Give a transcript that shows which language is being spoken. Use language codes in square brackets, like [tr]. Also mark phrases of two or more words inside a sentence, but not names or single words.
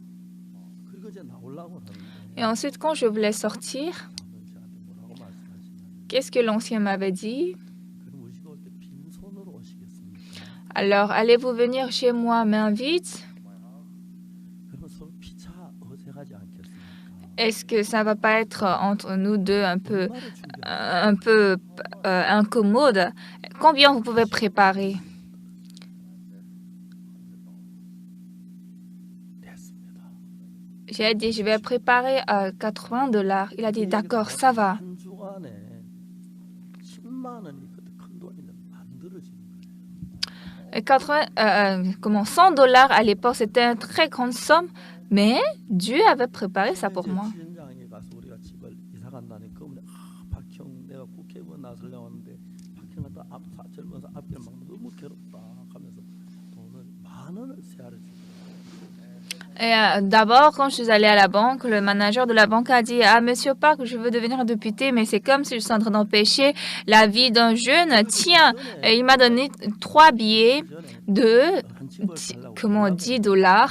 [fr] Et ensuite, quand je voulais sortir, qu'est-ce que l'ancien m'avait dit? Alors, allez-vous venir chez moi main vide? Est-ce que ça va pas être entre nous deux un peu, [ko] 얼마를 준비했어요? [fr] incommode? Combien vous pouvez préparer? [ko] 됐습니다. [fr] J'ai dit, je vais préparer $80. Il a dit, d'accord, ça va. [ko] 한 주간에 10만 원이 그때 큰 돈인데 만들어지는 거예요. [fr] Et 100 $ à l'époque, c'était une très grande somme, mais Dieu avait préparé ça pour moi. [ko] 지점장에 가서 우리가 집을 이사 간다니까 박형 내가 국회의원 나서려고 하는데 박형아 또 젊어서 앞길 막 너무 괴롭다 하면서 돈을 10,000원을 세알을 주고. [fr] Et d'abord, quand je suis allée à la banque, le manager de la banque a dit, ah, Monsieur Park, je veux devenir député, mais c'est comme si je suis en train d'empêcher la vie d'un jeune. Tiens, et il m'a donné 3 billets de, $10.